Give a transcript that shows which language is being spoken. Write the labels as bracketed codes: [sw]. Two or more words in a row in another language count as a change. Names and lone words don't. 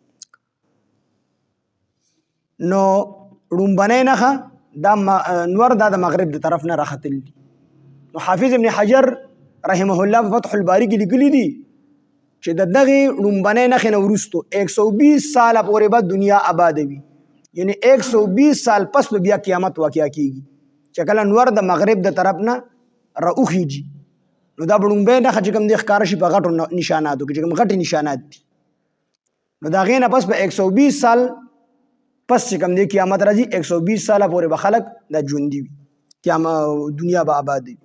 [ps] نو ړومبنۍ نښه دا نور دا د مغرب د طرف نه راختلي دي. نو حافظ ابن حجر [ar] رحمه الله [ps] په فتح الباري کې لیکلي دي چې د دغې ړومبنۍ نښې نه وروستو 120 ساله پورې به دنیا آباده وي، یعنی 120 سال پس به بیا قیامت واقع کېږي چې کله نور د مغرب د طرف نه راوخیږي. نو دا به ړومبۍ نښه چې کوم دی ښکاره شي په غټو نشاناتو کې چې کوم غټې نشانات دي. نو د هغې نه پس به 120 سال پس چې کوم دی قیامت راځي 120 ساله پورې به خلک دا ژوندي وي، دنیا به آباد وي.